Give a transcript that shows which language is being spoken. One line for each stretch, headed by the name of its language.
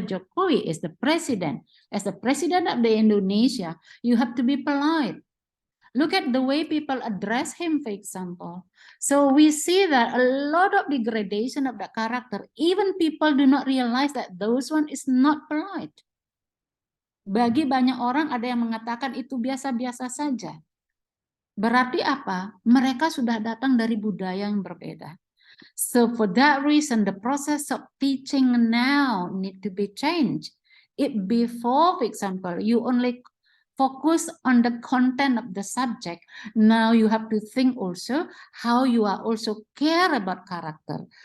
English: Jokowi is the president. As the president of the Indonesia, you have to be polite. Look at the way people address him, for example. So we see that a lot of degradation of the character. Even people do not realize that those one is not polite.
Indonesian: Bagi banyak orang ada yang mengatakan itu biasa-biasa saja. Berarti apa? Mereka sudah datang dari budaya yang berbeda.
English: So for that reason, the process of teaching now need to be changed. It before, for example, you only focus on the content of the subject. Now you have to think also how you are also care about character.